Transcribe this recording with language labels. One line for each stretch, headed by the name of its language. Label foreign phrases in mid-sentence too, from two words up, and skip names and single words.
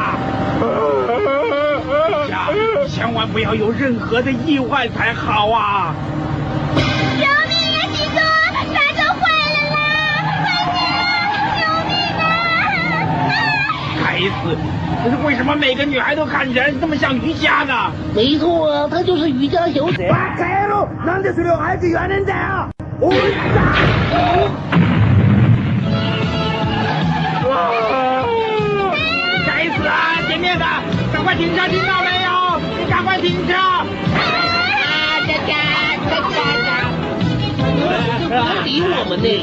Chinese: 千万不要有任何的意外才好啊！救命啊，吉多！刹车坏了啦！快点啊！救命啊！该死！为什么每个女孩都看起来这么像瑜伽呢？没错啊，他就是瑜伽小姐。
Japanese: なんでそれを早く言わねえんだよ！
Chinese: 该死啊！前面的，赶快停车，听到没有？你赶快停车！不理我们呢？